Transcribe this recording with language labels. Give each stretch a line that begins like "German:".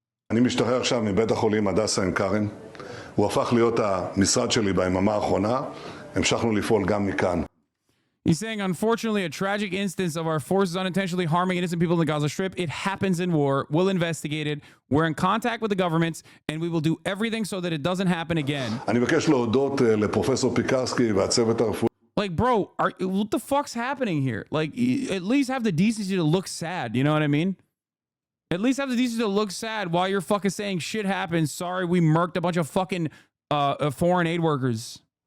Hebrew: אני משתחרר עכשיו מבית החולים הדסה עין כרם. הוא הפך להיות המשרד שלי ביממה האחרונה. המשכנו לפעול גם מכאן.
English: He's saying, unfortunately, a tragic instance of our forces unintentionally harming innocent people in the Gaza Strip. It happens in war. We'll investigate it. We're in contact with the governments, and we will do everything so that it doesn't happen again.
Hebrew: אני מבקש להודות לפרופסור פיקרסקי והצוות הרפואי.
English: Like, bro, what the fuck's happening here? Like, at least have the decency to look sad. You know what I mean? At least have the decency to look sad while you're fucking saying shit happens. Sorry, we murked a bunch of fucking foreign aid workers.